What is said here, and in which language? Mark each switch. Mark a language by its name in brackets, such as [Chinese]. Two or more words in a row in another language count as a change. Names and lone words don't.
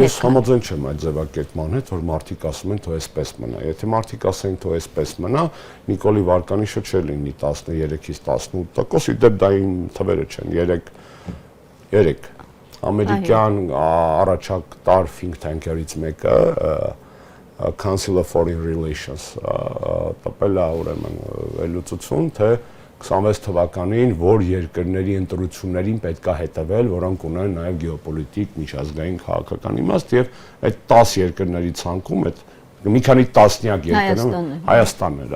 [Armenian] Ես համաձայն չեմ այդ ձևակերպման հետ, որ մարդիկ ասում են, թող այսպես մնա։ Եթե մարդիկ ասեն, թող այսպես մնա, Նիկոլի վարկանիշը չէ լինի 13-ից 18%, իդեպ դա իմ թվերը չեն, 3 ամերիկյան առաջատար [English] think tank- [Armenian] երից մեկը Council of Foreign Relations տպել է ուրեմն վերլուծություն, թե 26 թվականին որ երկրների ընտրություններին պետք է հետևել, որոնք ունեն նաև գեոպոլիտիկ, միջազգային քաղաքական իմաստ եւ այդ 10 երկրների ցանկում այդ մի քանի տասնյակ երկրներ Հայաստանն էր,